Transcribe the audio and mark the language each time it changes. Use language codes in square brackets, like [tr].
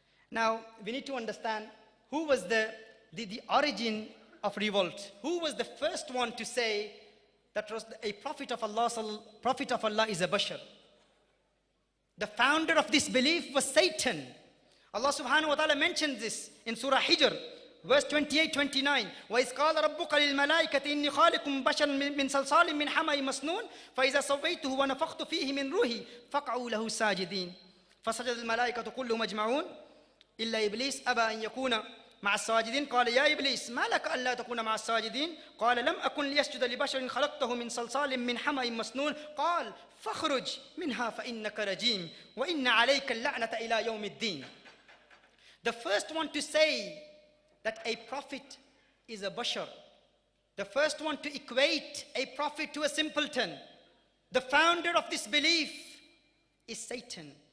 [en] Now, we need to understand who was the origin of revolt. Who was the first one to say that a prophet of Allah is a bashar? The founder of this belief was Satan. Allah subhanahu wa ta'ala mentions this in Surah Hijr, verse 28-29. [ar] وَإِذْ قَالَ رَبُّكَ لِلْمَلَائِكَةِ إِنِّي خَالِقٌ بَشَرًا مِّن صَلْصَالٍ مِّنْ حَمَإٍ مَسْنُونٍ فَإِذَا سَوَّيْتُهُ وَنَفَخْتُ فِيهِ مِنْ رُوحِي فَقَعُوا لَهُ سَاجِدِينَ فَسَجَدَ الْمَلَائِكَةُ كُلُّهُمْ أَجْمَعُونَ إِلَّا إِبْلِيسَ أَبَى أَن يَكُونَ مع الساجدين قال يا إبليس ما لك ألا تكون مع الساجدين قال لم أكن ليسجد لبشر خلقته من صلصال من حمأ مسنون قال فاخرج منها فإنك رجيم وإن عليك اللعنة إلى يوم الدين. [en] The first one to say that a prophet is a bashar, the first one to equate a prophet to a simpleton, the founder of this belief is Satan.